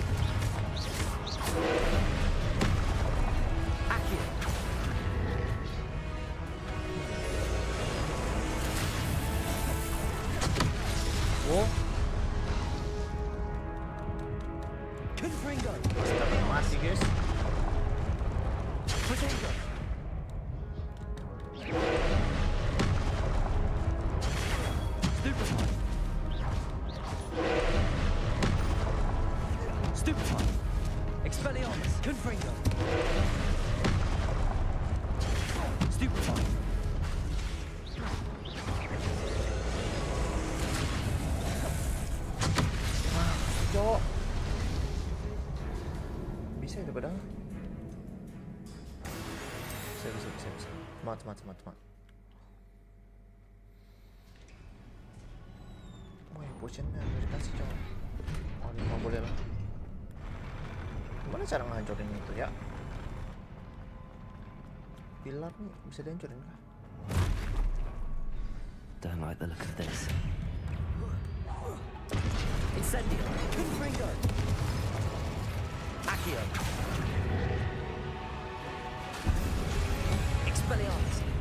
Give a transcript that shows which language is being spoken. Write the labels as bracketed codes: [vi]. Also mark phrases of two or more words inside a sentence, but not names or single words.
[id] Accio. Wow. Confringo. Dapat mati, guys. Potato. Stupefy. Stupefy. Expelliarmus. Confringo. Stupefy. Cowok. Bisa itu padahal. Bisa. Semangat. Wah, potionnya udah dikasih, cowok. Oh, ini mau boleh lah. Gimana cara ngancurin itu ya? Pilar nih bisa dihancurin kah? [en] Don't like the look of this. [id] Incendio. Confringo. Accio. Expelliarmus.